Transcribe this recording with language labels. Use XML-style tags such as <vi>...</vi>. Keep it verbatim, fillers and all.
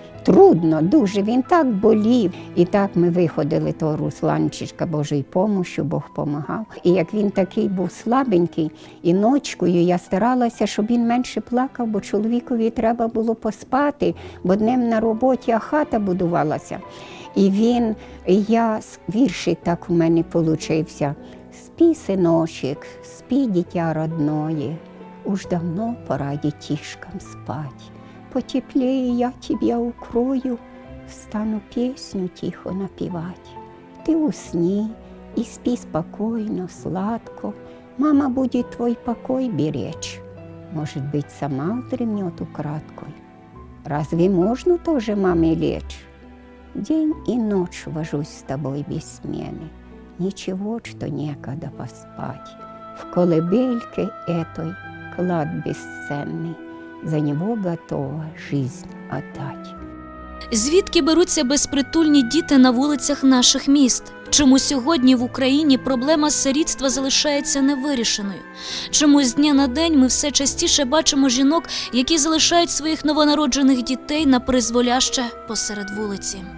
<uk>Трудно, дуже, він так болів. І так ми виходили того Русланчика Божої помощі, Бог помагав. І як він такий був слабенький, і ночкою я старалася, щоб він менше плакав, бо чоловікові треба було поспати, бо днем на роботі, а хата будувалася. І він, я, віршик так у мене получився.</uk> <ru>«Спи, синочек, спи, дитя родное, уж давно пора детишкам спать. Потеплее я тебя укрою, стану песню тихо напевать. Ты усни и спи спокойно, сладко, мама будет твой покой беречь. Может быть, сама вздремнет украдкой. Разве можно тоже маме лечь? День и ночь вожусь с тобой без смены. Ничего, что некогда поспать. В колыбельке этой клад бесценный. За него готова жизнь отдать».</ru> <uk>Звідки беруться безпритульні діти на вулицях наших міст? Чому сьогодні в Україні проблема сирітства залишається невирішеною? Чому з дня на день ми все частіше бачимо жінок, які залишають своїх новонароджених дітей на призволяще посеред вулиці?</uk>